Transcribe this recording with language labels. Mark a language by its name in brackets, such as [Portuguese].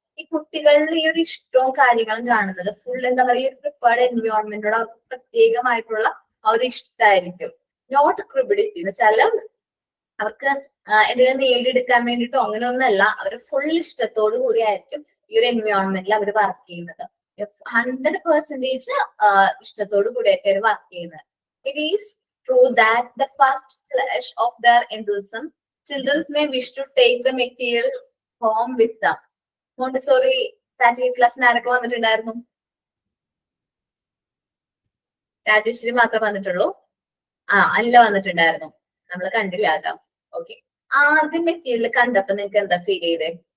[Malayalam] ഈ കുട്ടികളുടെ ഈ ഒരു ഇഷ്ടവും കാര്യങ്ങളും കാണുന്നത് ഫുൾ എന്താ പറയുക, ഒരു പ്രിപ്പയർഡ് എൻവയോൺമെന്റോട് അവർക്ക് പ്രത്യേകമായിട്ടുള്ള ആ ഒരു ഇഷ്ടമായിരിക്കും. നോട്ട് ക്രിബിഡിറ്റി എന്ന് വെച്ചാൽ അവർക്ക് എന്തെങ്കിലും നേടിയെടുക്കാൻ വേണ്ടിയിട്ടോ അങ്ങനെയൊന്നല്ല, അവർ ഫുൾ ഇഷ്ടത്തോടു കൂടി ആയിരിക്കും ഈ ഒരു എൻവയോൺമെന്റിൽ അവർ വർക്ക് ചെയ്യുന്നത്. 100% ഇഷ്ടത്തോടു കൂടിയായിട്ട് അവർ വർക്ക് ചെയ്യുന്നത്. [English] It is true that the first flash of their enthusiasm children may wish to take the material home with them. [Malayalam] Montessori strategic ക്ലാസ്സിന് ആരൊക്കെ വന്നിട്ടുണ്ടായിരുന്നു? രാജേശ്വരി മാത്രം വന്നിട്ടുള്ളൂ. അല്ല വന്നിട്ടുണ്ടായിരുന്നു, നമ്മൾ കണ്ടില്ല കേട്ടോ. ഓക്കെ, ആദ്യം മെറ്റീരിയൽ കണ്ടപ്പോ നിങ്ങൾക്ക് എന്താ ഫീൽ ചെയ്തേ?